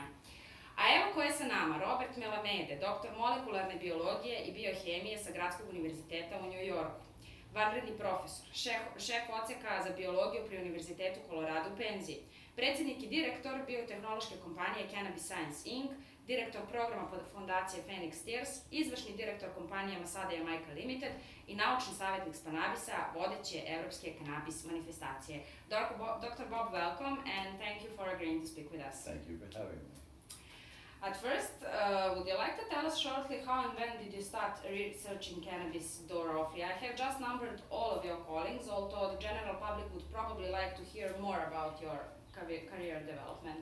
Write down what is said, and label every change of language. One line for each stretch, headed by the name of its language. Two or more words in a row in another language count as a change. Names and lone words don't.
Bosnian: A evo ko je sa nama, Robert Melamede, doktor molekularne biologije i biohemije sa Gradskog univerziteta u New Yorku, vanredni profesor, šef odseka za biologiju pri Univerzitetu Kolorada u penziji, predsjednik i direktor biotehnološke kompanije Kanabis Inc., direktor programa fondacije Phoenix Tears, izvršni direktor kompanije Melamedea Limited i naučni savjetnik s Kanabisa, vodeće evropske kanabis manifestacije.
English: Dr. Bob, welcome and thank you for agreeing to speak with us. Thank you for having me. At first, would you like to tell us shortly how and when did you start researching cannabis thoroughly? I have just numbered all of your callings, although the general public would probably like to hear more about your career development.